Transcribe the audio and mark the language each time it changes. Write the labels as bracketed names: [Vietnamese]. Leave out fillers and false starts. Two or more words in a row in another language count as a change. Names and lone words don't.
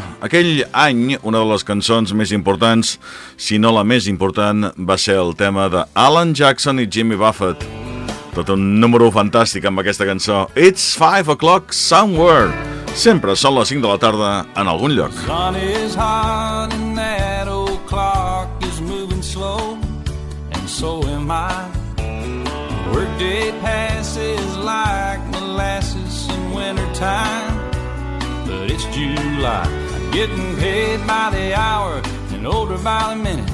[Catalan] Aquell any, una de les cançons més importants, si no la més important, va ser el tema de Alan Jackson i Jimmy Buffett. Tot un número fantàstic amb aquesta cançó. [English] It's 5 o'clock somewhere. [Catalan] Sempre són les 5 de la tarda en algun lloc. [English] Sun is hot and that old clock is moving slow. mind. Workday passes like molasses in wintertime. But it's July, I'm getting paid by the hour and older by the minute.